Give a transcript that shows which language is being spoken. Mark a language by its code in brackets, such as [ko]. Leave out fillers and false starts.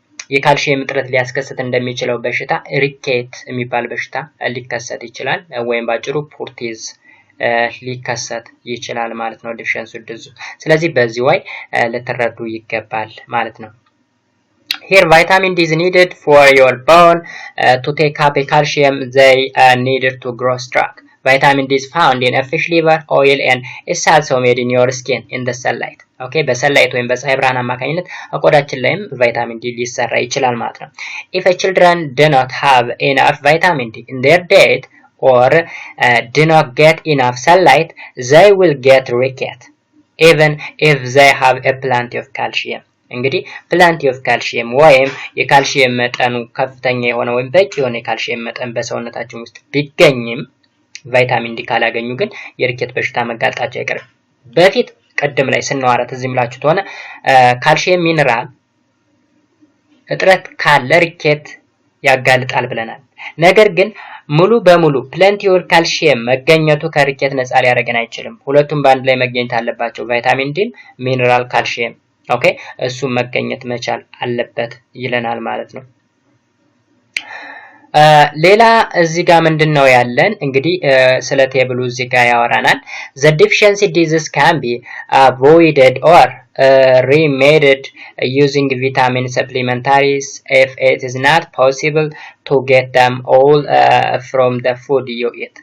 [am] የካልሲየም እጥረት ሊያስከስት እንደሚችለው በሽታ ሪኬት የሚባል በሽታ ሊከሰት ይችላል ወይም ባጭሩ ፑርቲዝ ሊከሰት ይችላል ማለት ነው ዲፊሸንሲ ድዙ። ስለዚህ በዚህ way ለተረዱ ይገባል ማለት ነው። [en] Here vitamin D is needed for your bone to take up a calcium they needed to grow strong. Vitamin D is found in a fish liver oil and is also made in your skin in the sunlight. Okay [am] በሰንላይት ወይም በፀሐይ ብርሃን አማካኝነት ቆዳችን ላይም ቫይታሚን ዲ ሊሰራ ይችላል ማለት ነው። [en] If a children do not have enough vitamin D in their diet or do not get enough sunlight, they will get rickets even if they have a plenty of calcium. [am] እንግዲህ [en] plenty of calcium [am] ወይም የካልሲየም መጠኑ ከፍተኛ የሆነ ወይም በቂ የሆነ የካልሲየም መጠን በሰውነታችን ውስጥ ቢገኝም ቫይታሚን ዲ ካላገኙ ግን የሪኬት በሽታ መጋለጣቸው አይቀርም። በፊት ቀደም ላይ ስናወራት እዚህ ምላችሁት ሆነ ካልሲየም ሚነራል እጥረት ካለ ሪኬት ያጋልጣል ብለናል። ነገር ግን ሙሉ በሙሉ ፕለንቲ ኦፍ ካልሲየም መገኘቱ ከሪኬት ነፃ ሊያደርገን አይችልም። ሁለቱም በአንድ ላይ መገኘት አለባቸው። ቫይታሚን ዲ ሚነራል ካልሲየም ኦኬ እሱ መገኘት መቻል አለበት ይለናል ማለት ነው። ሌላ እዚህ ጋር ምንድነው ያለን እንግዲህ ስለ ቴብሉ እዚህ ጋር ያወራናል። [en] The deficiency disease can be avoided or remedied using vitamin supplementaries if it is not possible to get them all from the food you eat.